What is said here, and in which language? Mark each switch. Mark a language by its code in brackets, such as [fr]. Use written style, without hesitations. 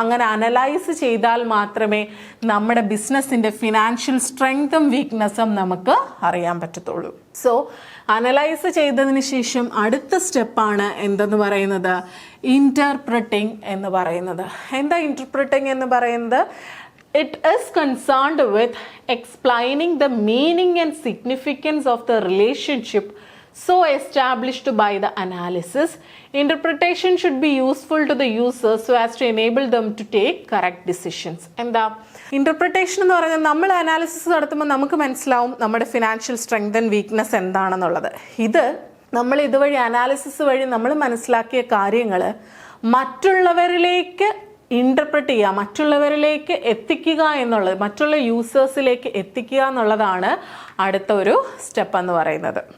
[ml] അങ്ങനെ അനലൈസ് ചെയ്താൽ മാത്രമേ നമ്മുടെ ബിസിനസ്സിൻ്റെ ഫിനാൻഷ്യൽ സ്ട്രെങ്തും വീക്ക്നെസ്സും നമുക്ക് അറിയാൻ പറ്റത്തുള്ളൂ. സോ അനലൈസ് ചെയ്തതിന് ശേഷം അടുത്ത സ്റ്റെപ്പാണ് എന്തെന്ന് പറയുന്നത്? ഇൻ്റർപ്രറ്റിംഗ് എന്ന് പറയുന്നത്. എന്താ ഇൻ്റർപ്രറ്റിംഗ് എന്ന് പറയുന്നത്? [en] It is concerned with explaining the meaning and significance of the relationship so established by the analysis. Interpretation should be useful to the user so as to enable them to take correct decisions. [ml] എന്താ interpretation എന്ന് പറഞ്ഞാൽ നമ്മൾ analysis നടത്തുമ്പോൾ നമുക്ക് മനസ്സിലാവും നമ്മുടെ financial strength and weakness എന്താണെന്നുള്ളത്. ഇത് നമ്മൾ ഇതുവഴി അനാലിസിസ് വഴി നമ്മൾ മനസ്സിലാക്കിയ കാര്യങ്ങൾ മറ്റുള്ളവരിലേക്ക് ഇൻ്റർപ്രറ്റ് ചെയ്യുക, മറ്റുള്ളവരിലേക്ക് എത്തിക്കുക എന്നുള്ളത്, മറ്റുള്ള യൂസേഴ്സിലേക്ക് എത്തിക്കുക എന്നുള്ളതാണ് അടുത്ത ഒരു സ്റ്റെപ്പ് എന്ന് പറയുന്നത്.